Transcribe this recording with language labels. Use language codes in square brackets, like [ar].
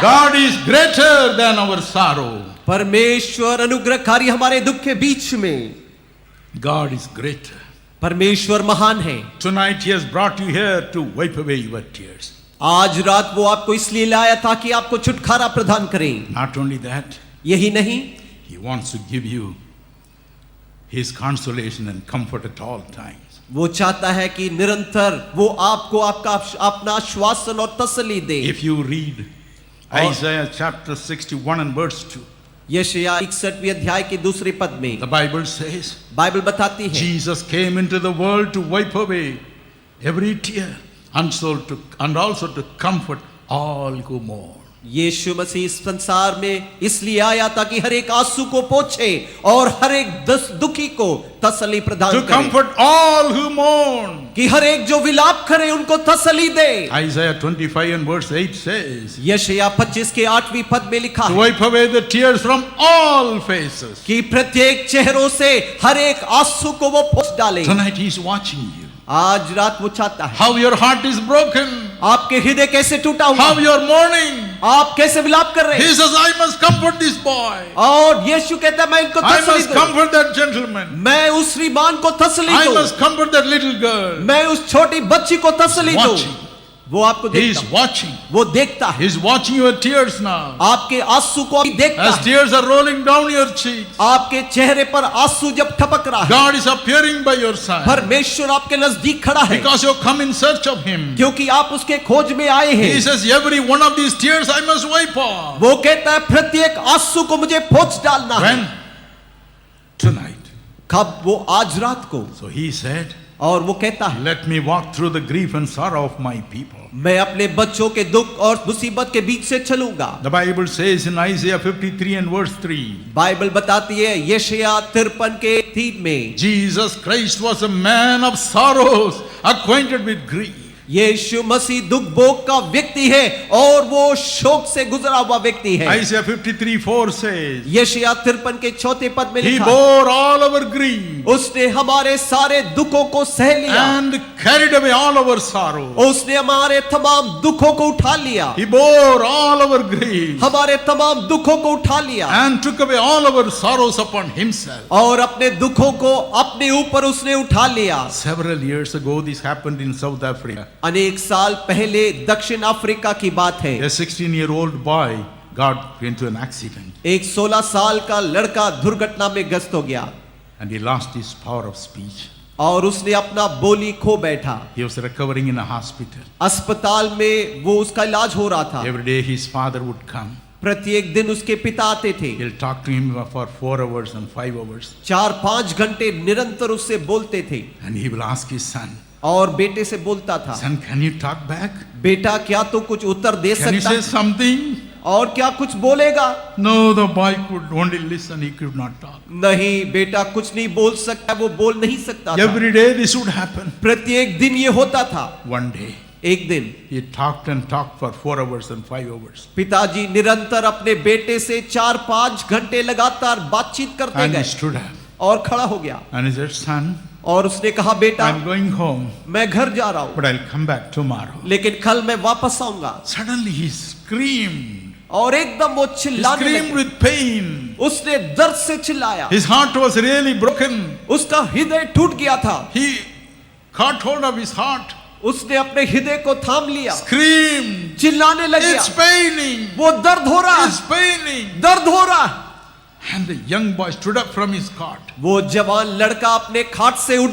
[en] God is greater than our sorrow. [hi] परमेश्वर अनुग्रहकारी हमारे दुख के बीच में, [en] God is greater. [hi] परमेश्वर महान है। [en] Tonight He has brought you here to wipe away your tears. [hi] आज रात वो आपको इसलिए लाया ताकि आपको छुटकारा प्रदान करें। [en] Not only that, [hi] यही नहीं, [en] He wants to give you His consolation and comfort at all times. [hi] वो चाहता है कि निरंतर वो आपको आपका अपना आश्वासन और तसल्ली दे। [en] If you read Isaiah chapter 61 and verse 2, [hi] यशायाह 61वें अध्याय के दूसरे पद में [en] the Bible says, [hi] बाइबल बताती है, [en] Jesus came into the world to wipe away every tear and also to comfort all who mourn. [hi] यीशु मसीह इस संसार में इसलिए आया ताकि हर एक आंसू को पोंछे और हर एक दुखी को तसल्ली प्रदान [en] To [hi] करे, [en] comfort all who mourn. [hi] कि हर एक जो विलाप करे उनको तसल्ली दे। [en] Isaiah 25 and verse 8 says, [hi] यशायाह 25 के 8वीं पद में लिखा [en] to [hi] है [en] wipe away the tears from all faces. [hi] कि प्रत्येक चेहरों से हर एक आंसू को वो पोंछ डाले। [en] Tonight He is watching you. [hi] आज रात वो चाहता है, [en] How your heart is broken. [hi] आपके हृदय कैसे टूटा हुआ, [en] How you are mourning. [hi] आप कैसे विलाप कर रहे [en] He [hi] हैं। [en] says, I must comfort this boy. [hi] और यीशु कहता है मैं इनको [en] I [hi] तसल्ली [en] must [hi] दूं, [en] comfort that gentleman. [hi] मैं उस श्रीमान को तसल्ली [en] I [hi] दूं, [en] must comfort that little girl. [hi] मैं उस छोटी बच्ची को तसल्ली दूं। [en] Watching. [hi] वो आपको [en] He is [hi] देखता है, [en] watching. [hi] वो देखता है, [en] He is watching your tears now. [hi] आपके आंसू को भी देखता [en] As [hi] है, [en] tears are rolling down your cheeks, [hi] आपके चेहरे पर आंसू जब टपक रहा है, [en] God is appearing by your side. [hi] परमेश्वर आपके नजदीक खड़ा है, [en] Because you come in search of Him. [hi] क्योंकि आप उसके खोज में आए [en] He [hi] हैं। [en] says, every one of these tears I must wipe off. [hi] वो कहता है प्रत्येक आंसू को मुझे पोंछ डालना है। [en] When? Tonight. [hi] कब? वो आज रात को। [en] So He said, [hi] और वो कहता है, [en] let me walk through the grief and sorrow of my people. [hi] मैं अपने बच्चों के दुख और मुसीबत के बीच से चलूंगा। [en] The Bible says in Isaiah 53 and verse 3, [hi] Bible बताती है यशायाह 53 के 3 में, [en] Jesus Christ was a man of sorrows, acquainted with grief. [hi] यीशु मसीह दुख भोग का व्यक्ति है और वो शोक से गुजरा हुआ व्यक्ति है। [en] Isaiah 53:4 says, [hi] यशायाह 53 के 4 पद में [en] He [hi] लिखा, [en] bore all our grief [hi] उसने हमारे सारे दुखों को सह लिया, [en] and carried away all our sorrow. [hi] उसने हमारे तमाम दुखों को उठा लिया, [en] He bore all our grief [hi] हमारे तमाम दुखों को उठा लिया [en] and took away all our sorrows upon Himself. [hi] और अपने दुखों को अपने ऊपर उसने उठा लिया। [en] Several years ago, this happened in South Africa. [hi] अनेक साल पहले दक्षिण अफ्रीका की बात है। [en] A 16-year-old boy got into an accident [hi] एक 16 साल का लड़का दुर्घटना में ग्रस्त हो गया [en] and he lost his power of speech. [hi] और उसने अपना बोली खो बैठा। [en] He was recovering in a hospital. [hi] अस्पताल में वो उसका इलाज हो रहा था। [en] Every day his father would come. [hi] प्रत्येक दिन उसके पिता आते थे, [en] He'll talk to him for 4 hours and 5 hours. [hi] 4-5 घंटे निरंतर उससे बोलते थे [en] And he will ask his son, [hi] और बेटे से बोलता था, [en] son, can you talk back? [hi] बेटा क्या तो कुछ उत्तर दे [en] Can you [hi] सकता [en] say something? [hi] और क्या कुछ बोलेगा? [en] No, the boy could only listen. He could not talk. [hi] नहीं, बेटा कुछ नहीं बोल सकता, वो बोल नहीं सकता था। [en] Every day this would happen. [hi] प्रत्येक दिन ये होता था। [en] One day, [hi] एक दिन [en] he talked and talked for 4 hours and 5 hours. [hi] पिताजी निरंतर अपने बेटे से 4-5 घंटे लगातार बातचीत करते [en] And he [hi] गए [en] stood up. [hi] और खड़ा हो गया [en] And he said, son, [hi] और उसने कहा, बेटा [en] I'm going home, [hi] मैं घर जा रहा हूँ, [en] but I'll come back tomorrow. [hi] लेकिन कल मैं वापस आऊंगा। [en] Suddenly he screamed. [hi] और एकदम वो [en] He [hi] चिल्लाने [en] screamed [hi] लगा, [en] with pain. [hi] उसने दर्द से चिल्लाया, [en] His heart was really broken. [hi] उसका हृदय टूट गया था। [en] He caught hold of his heart, [hi] उसने अपने हृदय को थाम लिया, [en] screamed, [hi] चिल्लाने लग [en] it's [hi] गया, [en] paining, [hi] वो दर्द हो रहा [en] it's [hi] है, [en] paining. [hi] दर्द हो रहा है। [en] And the young boy stood up from his cot. [hi] वो जवान लड़का अपने खाट से उठ